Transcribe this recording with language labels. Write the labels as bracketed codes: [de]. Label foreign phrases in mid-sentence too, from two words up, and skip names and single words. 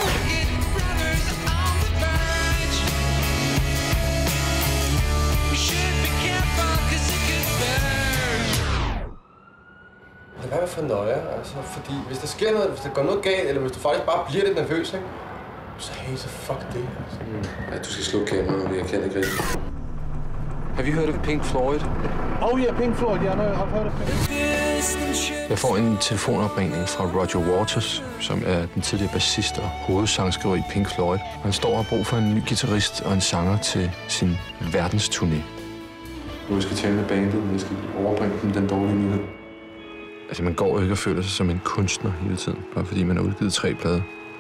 [da] Det er for nøje, altså, fordi hvis der sker noget, hvis der går noget galt, eller hvis du faktisk bare bliver lidt nervøs, ikke? Så hey, så fuck det, altså. Ja, du skal slukke kameraet, men jeg kan ikke rigtig. [en] Have you heard of Pink Floyd? Oh yeah, Pink Floyd. Yeah, no, I've heard of Pink. [da] Jeg får en telefonopringning fra Roger Waters, som er den tidligere bassist og hovedsangskriver i Pink Floyd. Han står og har brug for en ny guitarist og en sanger til sin verdensturné. Jeg skal tale med bandet, men jeg skal overbringe dem den dårlige nyhed. Altså, man går ikke og føler sig som en kunstner hele tiden, bare fordi man har udgivet 3 plader.